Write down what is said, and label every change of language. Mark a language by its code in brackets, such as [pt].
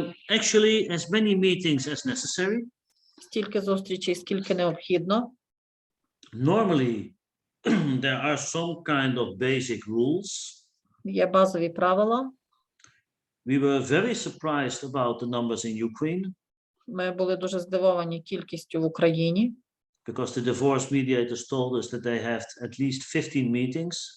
[en] Actually, as many meetings as necessary. [uk] Стільки зустрічей, скільки необхідно. [en] Normally, there are some kind of basic rules. [uk] Є базові правила. [en] We were very surprised about the numbers in Ukraine. [uk] Ми були дуже здивовані кількістю в Україні. [en] Because the divorce mediators told us that they have at least 15 meetings.